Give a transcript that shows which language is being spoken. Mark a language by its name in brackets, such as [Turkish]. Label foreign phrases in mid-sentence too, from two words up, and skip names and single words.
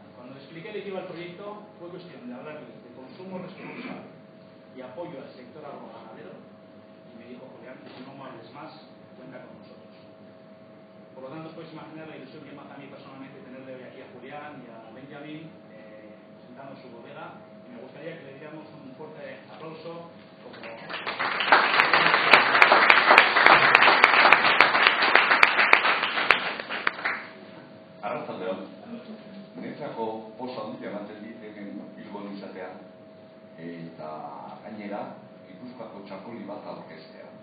[Spanish] Cuando le expliqué de qué iba el proyecto, fue cuestión de hablarles de consumo responsable y apoyo al sector agroganadero, y me dijo: Julián, no me hables más, cuenta con nosotros. Por lo tanto, os podéis imaginar la ilusión que me hace a mí personalmente tenerle hoy aquí a Julián y a Benjamín presentando su bodega, y me gustaría que le diéramos un fuerte aplauso como... [Basque] Arratsaldeon, niretzako poza handia ematen dit hemen Bilbon izatea eta gainera Gipuzkoako txakoli bat aurkeztea.